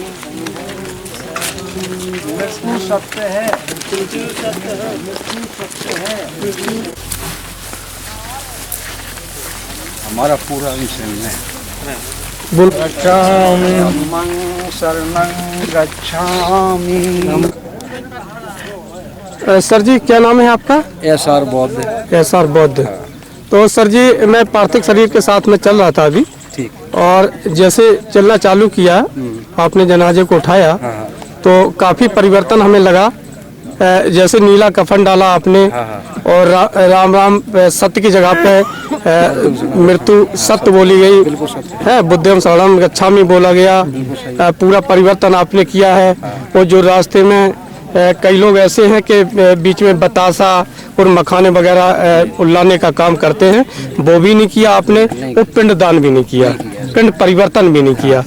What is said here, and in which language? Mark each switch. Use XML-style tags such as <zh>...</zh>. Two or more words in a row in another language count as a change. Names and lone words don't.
<hi>मृत्यु सत्य है, मृत्यु सत्य है, मृत्यु सत्य है। हमारा पूरा विषय है। बोल गच्छामि</hi> <pi>धम्मं शरणं गच्छामि।</pi> <hi>सर जी क्या नाम है आपका? SR बौद्ध। SR बौद्ध। तो सर जी मैं पार्थिव शरीर के साथ में चल रहा था अभी, ठीक। और जैसे चलना चालू किया आपने जनाजे को उठाया तो काफ़ी परिवर्तन हमें लगा। जैसे नीला कफन डाला आपने और राम राम सत्य की जगह पे मृत्यु सत्य बोली गई है,</hi> <pi>बुद्धं शरणं गच्छामि</pi> <hi>बोला गया। पूरा परिवर्तन आपने किया है। और जो रास्ते में कई लोग ऐसे हैं कि बीच में बतासा और मखाने वगैरह लाने का काम करते हैं, वो भी नहीं किया आपने, और पिंडदान भी नहीं किया, पिंड परिवर्तन भी नहीं किया।</hi>